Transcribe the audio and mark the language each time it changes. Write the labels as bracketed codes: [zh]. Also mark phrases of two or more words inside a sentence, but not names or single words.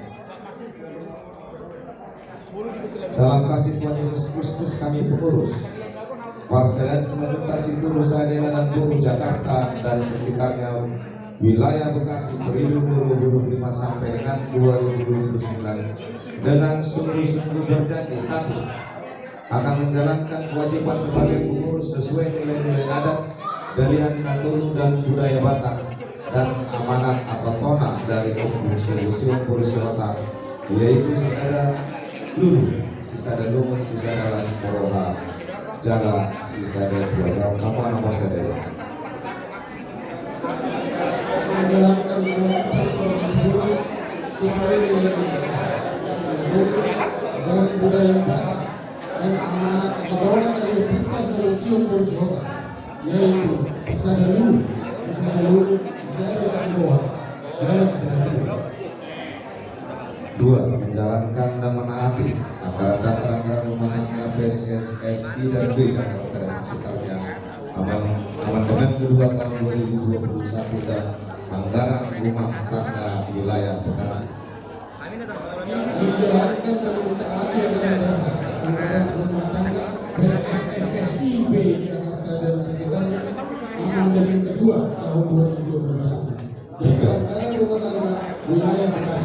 [id] Dalam kasih Tuhan Yesus Kristus kami pengurus Parselan Semenuta Situ Nusa Dena dan Buru Jakarta dan sekitarnya wilayah Bekasi periode 2025 sampai dengan 2029 dengan sungguh-sungguh berjanji, satu, akan menjalankan kewajiban sebagai pengurus sesuai nilai-nilai adat, [bbc] dalihan naturu [id] dan budaya Batak dan amanat atau tona dari Museum Pursiota, yaitu Sisada Lulu, Sisada Lumun, Sisada Lasporoha, Jala, Sisada Dua Jauh, kamu nomor sadar. Menjalankan kewajiban sebagai pengurus sesuai nilai-nilai dan budaya Batak dan amanat atau tona dari Museum Pursiota, yaitu Sisada Lulu, Sisada Lumun, Sisada Lasporoha, Jala, Sisada Dua. Dua, menjalankan dan menaati anggaran dasar anggaran rumah tangga PSSSI dan B Jakarta dan sekitarnya, amandemen kedua tahun 2021 dan anggaran rumah tangga wilayah Bekasi. Menjalankan dan mentaati anggaran dasar anggaran rumah tangga PSSSI B Jakarta dan sekitarnya, amandemen kedua tahun 2021 dan anggaran rumah tangga wilayah Bekasi.